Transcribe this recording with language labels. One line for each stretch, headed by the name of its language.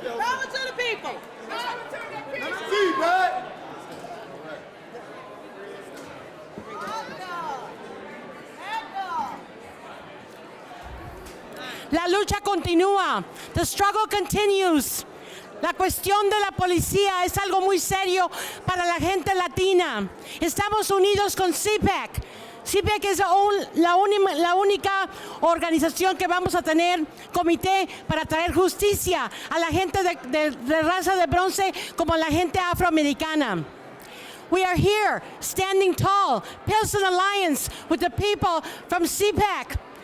English: Power to the people. Power to the people. See, man.
Spanish: La lucha continúa.
English: The struggle continues.
Spanish: La cuestión de la policía es algo muy serio para la gente latina. Estamos unidos con CPAC. CPAC es la única organización que vamos a tener comité para traer justicia a la gente de raza de bronce como la gente afroamericana.
English: We are here, standing tall, Pilsen Alliance, with the people from CPAC.